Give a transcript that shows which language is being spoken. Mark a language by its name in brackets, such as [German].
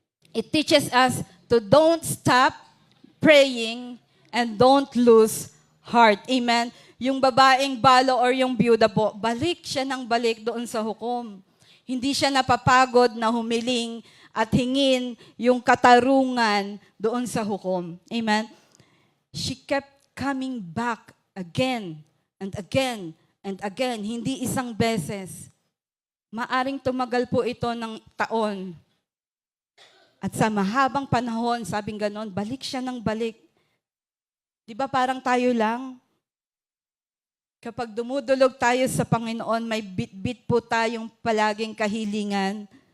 [English] It teaches us to don't stop praying and don't lose heart. Amen? [Filipino] Yung babaeng balo or yung byuda po, balik siya ng balik doon sa hukom. Hindi siya napapagod na humiling at hingin yung katarungan doon sa hukom. Amen? [English] She kept coming back again and again and again. [Filipino] Hindi isang beses. Maaring tumagal po ito ng taon. At sa mahabang panahon, sabing ganon, balik siya ng balik. Di ba parang tayo lang? Kapag dumudulog tayo sa Panginoon, may bit-bit po tayong palaging kahilingan.